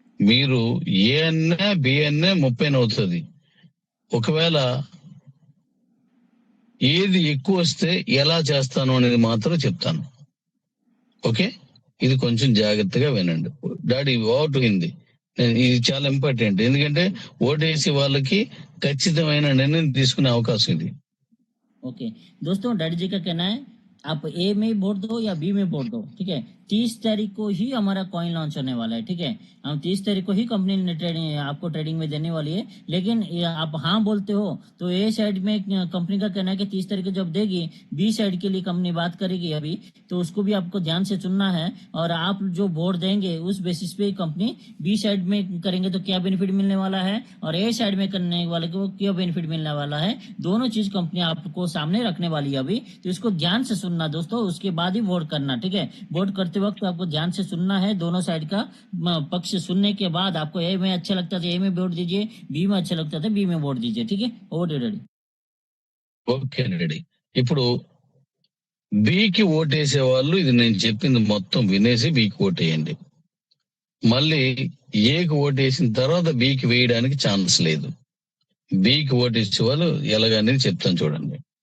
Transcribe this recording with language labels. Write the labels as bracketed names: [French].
[Telugu] మీరు ఏ అన్నా బి అన్నా 30 అవుతుంది. ఒకవేళ ఏది ఎక్కువ వస్తే ఎలా చేస్తాను అనేది మాత్రం చెప్తాను. ఓకే, ఇది కొంచెం జాగ్రత్తగా వినండి డాడీ. [English] vote Hindi [Telugu] ఇది చాలా ఇంపార్టెంట్, ఎందుకంటే ఓటేసి వాళ్ళకి ఖచ్చితమైన నిర్ణయం తీసుకునే అవకాశం ఇది. [Hindi] ओके दोस्तों, डैडी जी का कहना है आप ए में वोट दो या बी में वोट दो, ठीक है। 30 तारीख को ही हमारा कॉइन लॉन्च होने वाला है, ठीक है। हम 30 तारीख को ही कंपनी ने आपको ट्रेडिंग में देने वाली है, लेकिन आप हाँ बोलते हो तो ए साइड में कंपनी का कहना है कि 30 तारीख को जब देगी, बी साइड के लिए कंपनी बात करेगी अभी, तो उसको भी आपको ध्यान से चुनना है। और आप जो वोट देंगे उस बेसिस पे कंपनी बी साइड में करेंगे तो क्या बेनिफिट मिलने वाला है, और ए साइड में करने वाले को क्या बेनिफिट मिलने वाला है, दोनों चीज कंपनी आपको सामने रखने वाली है अभी। तो इसको ध्यान से सुनना दोस्तों, उसके बाद ही वोट करना, ठीक है। वोट करते वक्त आपको ध्यान से सुनना है, दोनों साइड का पक्ष सुनने के बाद आपको ए में अच्छा लगता था ए में वोट दीजिए, बी में अच्छा लगता था बी में वोट दीजिए, ठीक है। [English] Over to daddy. Okay daddy. [Telugu] ఇప్పుడు బికి ఓటేసే వాళ్ళు ఇది నేను చెప్పింది మొత్తం వినేసి బికి ఓటేయండి. మళ్ళీ ఏకి ఓటేసిన తర్వాత బికి వేయడానికి ఛాన్స్ లేదు. బికి ఓటేసే వాళ్ళు ఎలాగనేది చెప్తాను చూడండి.